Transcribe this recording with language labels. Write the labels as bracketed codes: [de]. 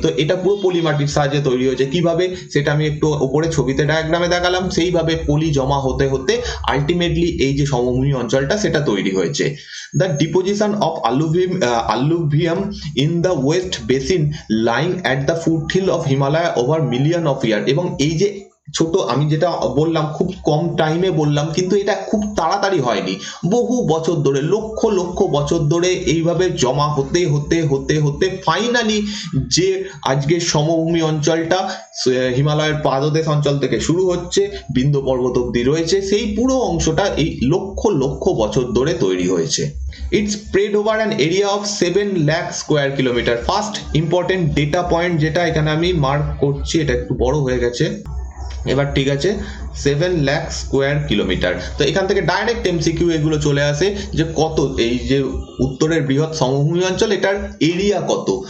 [bn] তো এটা পুরো পলি মাটির সাহায্যে তৈরি হয়েছে। কিভাবে, সেটা আমি একটু উপরে ছবিতে ডায়াগ্রামে দেখালাম। সেইভাবে পলি জমা হতে হতে আলটিমেটলি এই যে সমভূমি অঞ্চলটা সেটা তৈরি হয়েছে। [en] The deposition of alluvium in the west basin lying at the foothill of Himalaya over million of years। [bn] এবং এই যে ছোট আমি যেটা বললাম খুব কম টাইমে বললাম, কিন্তু এটা খুব তাড়াতাড়ি হয়নি, বহু বছর ধরে, লক্ষ লক্ষ বছর ধরে এইভাবে জমা হতে হতে হতে হতে ফাইনালি যে আজকের সমভূমি অঞ্চলটা হিমালয়ের পাদদেশ অঞ্চল থেকে শুরু হচ্ছে, বিন্ধ্য পর্বত অব্দি রয়েছে, সেই পুরো অংশটা এই লক্ষ লক্ষ বছর ধরে তৈরি হয়েছে। [en] It's spread over an area of 7 lakh square kilometer। [bn] First important data point যেটা এখানে আমি মার্ক করছি, এটা একটু বড় হয়ে গেছে এবার, ঠিক আছে, 7 লাখ স্কোয়ার কিলোমিটার। তো এখান থেকে ডাইরেক্ট এমসিকিউ এগুলো চলে আসে যে কত এই যে উত্তরের বৃহৎ সমভূমি অঞ্চল এটার এরিয়া কত।